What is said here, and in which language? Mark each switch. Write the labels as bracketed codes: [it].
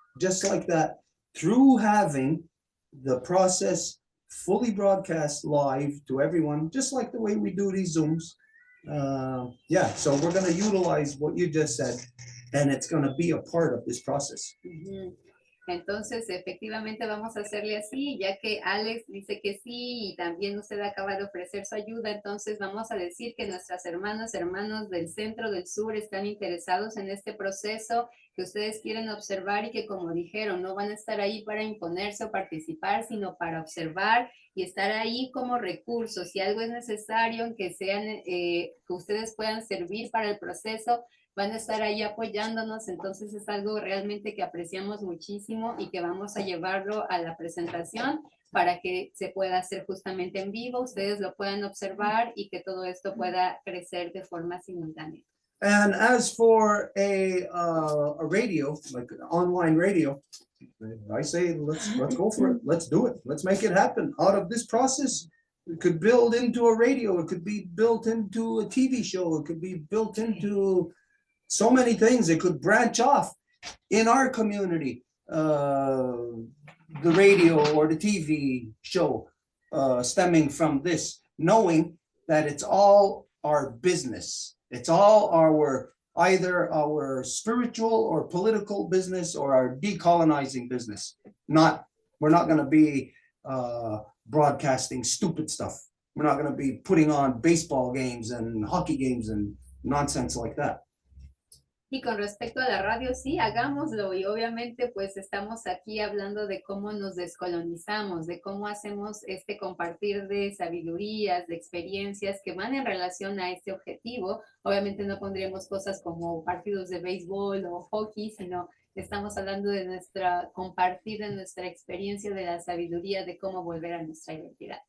[en] Just like that, through having the process fully broadcast live to everyone, just like the way we do these Zooms. Yeah, so we're going to utilize what you just said, and it's going to be a part of this process. [es] Entonces, efectivamente vamos a hacerle así, ya que Alex dice que sí y también usted acaba de ofrecer su ayuda, entonces vamos a decir que nuestras hermanos del centro, del sur, están interesados en este proceso, que ustedes quieren observar y que, como dijeron, no van a estar ahí para imponerse o participar, sino para observar y estar ahí como recursos. Si algo es necesario, que ustedes puedan servir para el proceso, van a estar ahí apoyándonos. Entonces es algo realmente que apreciamos muchísimo y que vamos a llevarlo a la presentación para que se pueda hacer justamente en vivo, ustedes lo puedan observar y que todo esto pueda crecer de forma simultánea. [en] And as for a radio, like an online radio, I say let's go for it. Let's do it. Let's make it happen. Out of this process, it could build into a radio. It could be built into a TV show. It could be built into so many things. It could branch off in our community, the radio or the TV show stemming from this, knowing that it's all our business. It's all either our spiritual or political business or our decolonizing business. We're not going to be broadcasting stupid stuff. We're not going to be putting on baseball games and hockey games and nonsense like that. [es] Y con respecto a la radio, sí, hagámoslo. Y obviamente, pues estamos aquí hablando de cómo nos descolonizamos, de cómo hacemos este compartir de sabidurías, de experiencias que van en relación a este objetivo. Obviamente no pondríamos cosas como partidos de béisbol o hockey, sino estamos hablando de compartir de nuestra experiencia, de la sabiduría, de cómo volver a nuestra identidad.